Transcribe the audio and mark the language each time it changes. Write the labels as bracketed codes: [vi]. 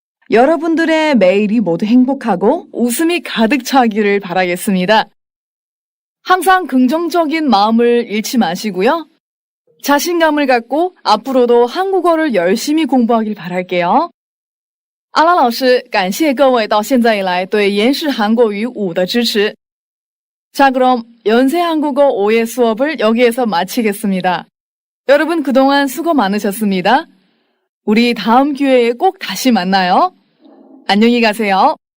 [ko] 여러분들의 매일이 모두 행복하고 웃음이 가득 차기를 바라겠습니다. 항상 긍정적인 마음을 잃지 마시고요. 자신감을 갖고 앞으로도 한국어를 열심히 공부하길 바랄게요. [zh] 阿拉老师感谢各位到现在以来对延世韩国语5的支持。 [ko] 자, 그럼 연세 한국어 5의 수업을 여기에서 마치겠습니다. 여러분 그동안 수고 많으셨습니다. 우리 다음 기회에 꼭 다시 만나요. 안녕히 가세요.